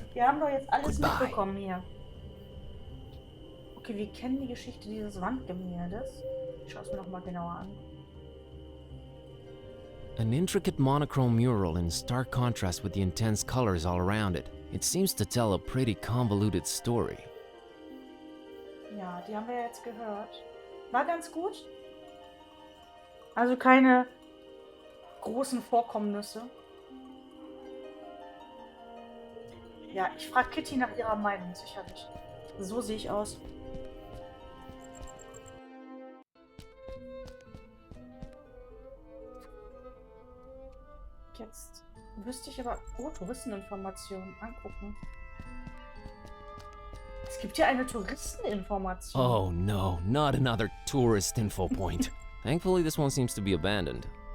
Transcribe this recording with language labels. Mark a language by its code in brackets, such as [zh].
[de] Wir haben doch jetzt alles [en] Goodbye. [de] mitbekommen hier. Okay, wir kennen die Geschichte dieses Wandgemäldes. Ich schaue es mir nochmal genauer an. [en] An intricate monochrome mural in stark contrast with the intense colors all around it. It seems to tell a pretty convoluted story. [de] Ja, die haben wir jetzt gehört. War ganz gut. Also keine großen Vorkommnisse. Ja, ich frage Kitty nach ihrer Meinung, sicherlich. So sehe ich aus. Jetzt wüsste ich aber... Oh, Touristeninformationen angucken. Es gibt hier eine Touristeninformation. [en] Oh no, not another tourist info point. Thankfully, this one seems to be abandoned.